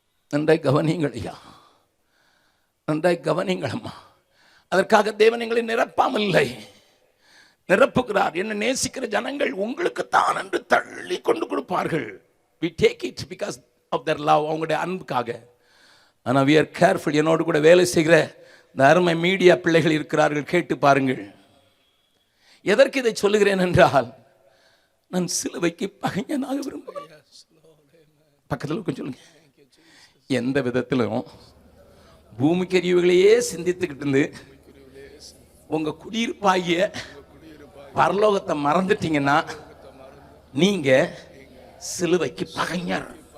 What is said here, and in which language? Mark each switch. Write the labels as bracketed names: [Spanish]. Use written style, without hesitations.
[Tamil] நன்றாய் கவனிங்கள் ஐயா, நன்றாய் கவனிங்கள் அம்மா. அதற்காக தேவன் எங்களை நிரப்பாமல் இல்லை, நிரப்புகிறார். என்ன நேசிக்கிற ஜனங்கள் உங்களுக்கு தான் என்று தள்ளி கொண்டு கொடுப்பார்கள். [English] We take it because of their love, [Tamil] அவங்களுடைய அன்புக்காக. ஆனால் [English] we are careful. [Tamil] என்னோடு கூட வேலை செய்கிற இந்த அருமை மீடியா பிள்ளைகள் இருக்கிறார்கள், கேட்டு பாருங்கள். எதற்கு இதை சொல்லுகிறேன் என்றால், நான் சிலுவைக்கு பகைஞனாக விரும்புகிறேன். பக்கத்தில் கொஞ்சம் சொல்லுங்க. எந்த விதத்திலும் பூமிக்கறிவுகளையே சிந்தித்துக்கிட்டு இருந்து உங்க குடியிருப்பாகிய பரலோகத்தை மறந்துட்டீங்கன்னா நீங்க சிலுவைக்கு பகைஞர்.